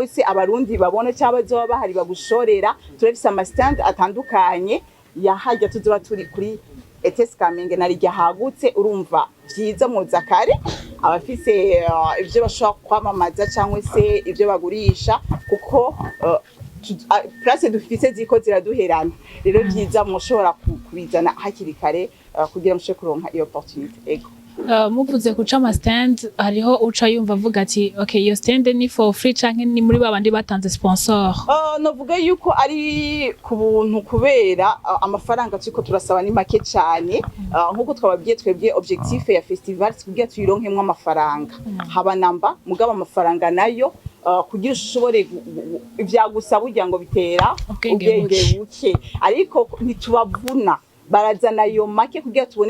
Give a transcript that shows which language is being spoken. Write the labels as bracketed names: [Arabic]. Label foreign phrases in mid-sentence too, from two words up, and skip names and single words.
[Rundi] se abarundi babone cyaba bazoba bahari bagushorera turafise ama stand atandukanye yahajya tuzoba turi kuri ETS Kamenge narijya hagutse urumva byiza mu zakare abafise ivyo bashobora kwamamaza cyangwa se ivyo bagurisha kuko place dufise ziko ziraduherana rero byiza mushobora kubizana hakiri kare kugira mushobore kuronka iyo opportunity ego muvuze kuca ama stand hariho uca yumva avuga ati okay iyo stand ni [English] for free [Rundi] canke ni muri babandi batanze sponsor novuga yuko ari ku buntu kubera amafaranga turiko turasaba ni make cyane nkuko twababwiye twebwe objectif ya festival kugira tuyironkemwe amafaranga haba namba mugaba amafaranga nayo kugira ushobore ivyagusaba ugira ngo bitera ubwenge buke ariko ntitubavuna barazana yo make kugira tubone